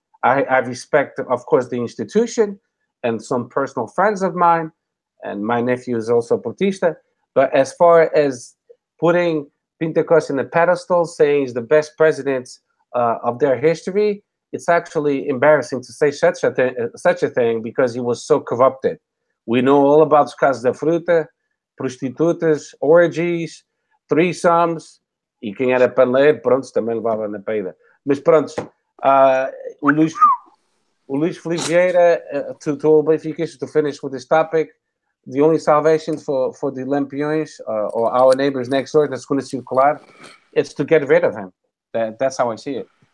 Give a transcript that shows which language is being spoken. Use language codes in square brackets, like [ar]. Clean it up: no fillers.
[en] I respect, of course, the institution and some personal friends of mine, and my nephew is also Portista. But as far as putting Pinto Costa in a pedestal, saying he's the best president of their history, it's actually embarrassing to say such a thing because he was so corrupted. We know all about [pt] os casos da fruta, prostitutas, [en] orgies, threesomes, [pt] e quem era paneleiro, pronto, também levava na peida. Mas pronto, [en] o Luís Felipe Vieira, to all Benfica, to finish with this topic, the only salvation for the Lampiões or our neighbors next door, that's going to circular, it's to get rid of him. That's how I see it.